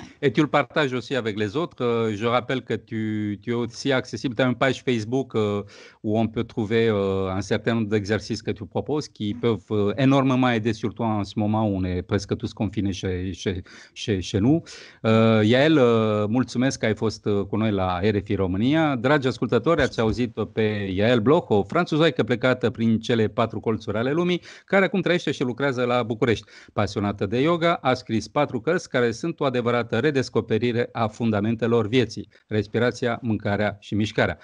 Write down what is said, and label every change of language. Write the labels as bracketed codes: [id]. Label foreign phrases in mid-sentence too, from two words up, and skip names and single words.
[fr] Et tu le partages aussi avec les autres. Je rappelle que tu es aussi accessible. Tu as une page Facebook où on peut trouver un certain nombre d'exercices que tu proposes qui peuvent énormément aider, surtout en ce moment où on est presque tous confinés chez nous. [ro] Yael, mulțumesc că ai fost cu noi la RFI România. Dragi ascultători, ați auzit pe Yael Bloch, o franțuzoică plecată prin cele 4 colțuri ale lumii, care acum trăiește și lucrează la București. Pasionată de yoga, a scris 4 cărți care sunt o adevărată redescoperire a fundamentelor vieții, respirația, mâncarea și mișcarea.